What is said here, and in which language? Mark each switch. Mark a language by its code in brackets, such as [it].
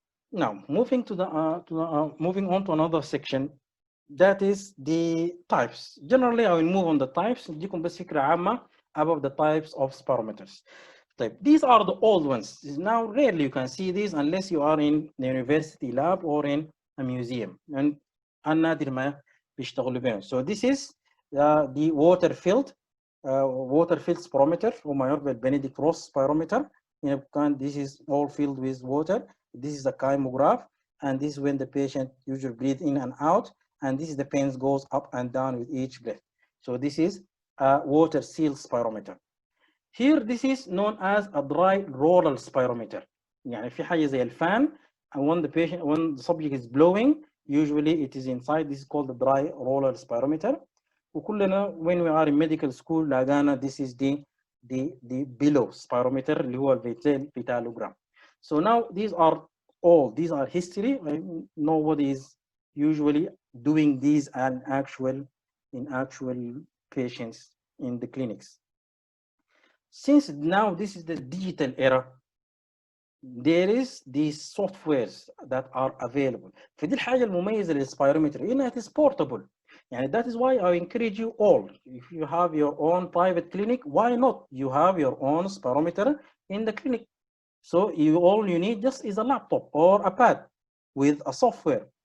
[en] Now, moving on to another section, that is the types. Generally, I will move on the types. [ar] نديكم بس فكرة عامة [en] about the types of spirometers. These are the old ones. Now, rarely you can see these unless you are in the university lab or in a museum. [ar] And نادر ما بيشتغلوا بينهم. [en] So this is the water-filled spirometer, [ar] وما يعرف بالبنديكت روس [en] spirometer. This is all filled with water. This is a chymograph, and this is when the patient usually breathes in and out, and this is the pens goes up and down with each breath. So this is a water seal spirometer. Here, this is known as a dry roller spirometer. [ar] يعني في حاجة زي الفان, [en] and when the subject is blowing, usually it is inside. This is called the dry roller spirometer. [ar] وكلنا [en] when we are in medical school [ar] لقانا [en] this is the below spirometer [ar] اللي هو الفيتالوجرام. [en] So now these are history. Nobody is usually doing these in actual patients in the clinics. Since now this is the digital era, there is these softwares that are available. [ar] فدي الحاجة المميزة للسبيرومتر إنها [en] it is portable. [ar] يعني [en] that is why I encourage you all, if you have your own private clinic, why not you have your own spirometer in the clinic? So all you need just is a laptop or a pad with a software.